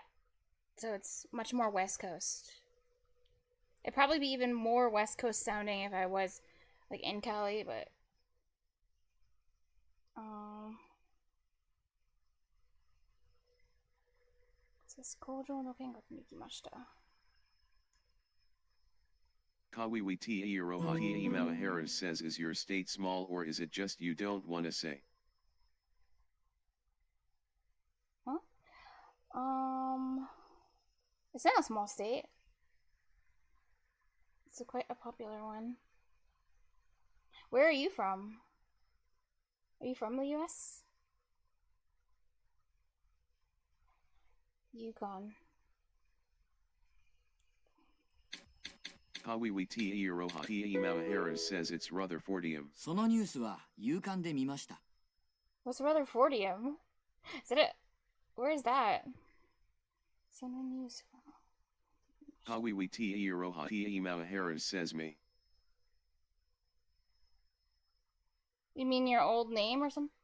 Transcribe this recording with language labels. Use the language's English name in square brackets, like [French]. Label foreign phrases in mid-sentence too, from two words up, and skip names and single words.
[English] So it's much more West Coast. It'd probably be even more West Coast sounding if I was like in Cali, but it says [Japanese] 工場の見学に行きました. [English] Kawiwi Iroha Harris says is your state small or is it just you don't want to say? Huh? It's not a small state. It's quite a popular one. Where are you from? Are you from the US? Yukon. Kawiwi Iroha Harris says it's Rutherfordium. [Japanese] そのニュースは夕刊で見ました。 [English] What's Rutherfordium? Is it where is that? Some news. Kawiwi Iroha Harris says me. You mean your old name or something?